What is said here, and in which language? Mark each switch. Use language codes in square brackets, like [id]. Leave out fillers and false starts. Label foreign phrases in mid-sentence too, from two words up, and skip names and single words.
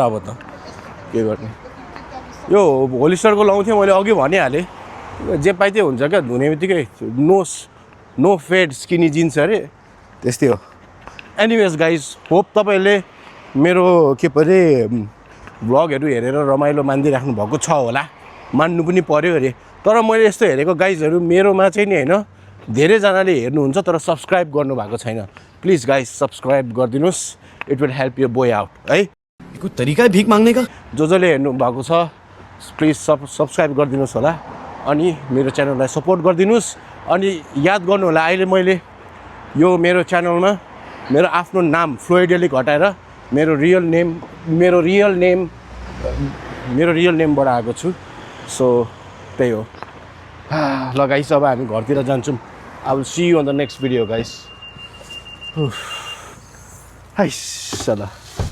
[ne] अब त के गर्ने यो होलिस्टरको लाउँथेँ मैले अघि भनिहालेँ जे पाइ त्यही हुन्छ क्या धुने बित्तिकै [en] no fade skinny jeans [ne] अरे त्यस्तै हो [en] anyways guys hope [ne] तपाईँले मेरो के पो अरे भ्लगहरू हेरेर रमाइलो मानिदिइराख्नु भएको छ होला मान्नु पनि पर्यो अरे तर मैले यस्तो हेरेको गाइजहरू मेरोमा चाहिँ नि होइन धेरैजनाले हेर्नुहुन्छ तर सब्सक्राइब गर्नुभएको छैन [en] please guys subscribe [ne] गरिदिनुहोस् [en] it will help you boy out [ne] है [hi] कोई तरीका है भीख मांगने का [ne] जसले हेर्नु भएको छ प्लिज सब्सक्राइब गरिदिनुहोस् होला अनि मेरो च्यानललाई सपोर्ट गरिदिनुहोस् अनि याद गर्नु होला अहिले मैले यो मेरो च्यानलमा मेरो आफ्नो नाम फ्लोइडेलिक हटाएर मेरो [en] real nameबाट [ne] आएको छु सो त्यही हो ल गाइस अब हामी घरतिर जान्छौँ [en] I will see you on the next video guys [ne] हाइस ल